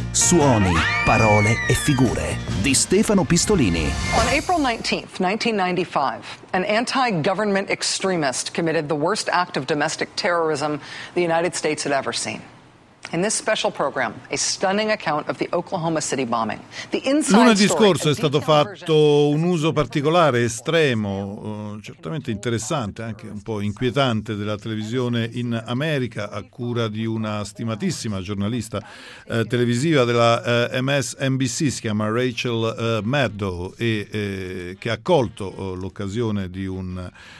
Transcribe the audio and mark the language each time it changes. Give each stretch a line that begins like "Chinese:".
Italian: Suoni, parole e figure di Stefano Pistolini.
English: On April 19th, 1995, an anti-government extremist committed the worst act of domestic terrorism the United States had ever seen. In this special program, a stunning account of the Oklahoma City bombing. The inside
Italian: lunedì scorso è stato fatto un uso particolare, estremo, certamente interessante, anche un po' inquietante, della televisione in America a cura di una stimatissima giornalista televisiva della MSNBC, si chiama Rachel Maddow, che ha colto l'occasione di un